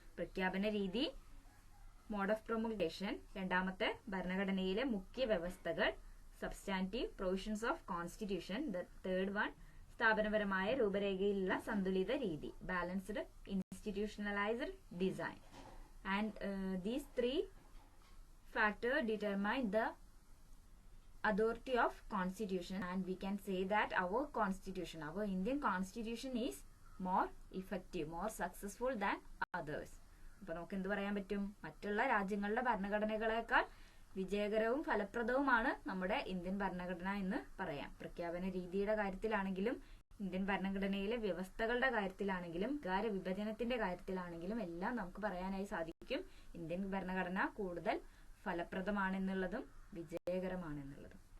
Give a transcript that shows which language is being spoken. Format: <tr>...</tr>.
<ml>പ്രഖ്യാപന രീതി, mode of പ്രൊമുൾഗേഷൻ, രണ്ടാമത്തെ ഭരണഘടനയിലെ മുഖ്യ വ്യവസ്ഥകൾ, substantive provisions of constitution,</ml> <en>the third one</en> <ml>സ്ഥാപനപരമായ രൂപരേഖയിലുള്ള സന്തുലിത രീതി, balanced institutionalised design.</ml> <en>And these 3 factors determine the authority of constitution, and we can say that our Indian constitution is more effective, more successful than others.</en> <ml>അപ്പൊ നമുക്ക് എന്ത് പറയാൻ പറ്റും? മറ്റുള്ള രാജ്യങ്ങളുടെ ഭരണഘടനകളെക്കാൾ വിജയകരവും ഫലപ്രദവുമാണ് നമ്മുടെ ഇന്ത്യൻ ഭരണഘടന എന്ന് പറയാം. പ്രഖ്യാപന രീതിയുടെ കാര്യത്തിലാണെങ്കിലും ഇന്ത്യൻ ഭരണഘടനയിലെ വ്യവസ്ഥകളുടെ കാര്യത്തിലാണെങ്കിലും അധികാര വിഭജനത്തിന്റെ കാര്യത്തിലാണെങ്കിലും എല്ലാം നമുക്ക് പറയാനായി സാധിക്കും ഇന്ത്യൻ ഭരണഘടന കൂടുതൽ ഫലപ്രദമാണെന്നുള്ളതും വിജയകരമാണെന്നുള്ളതും.</ml>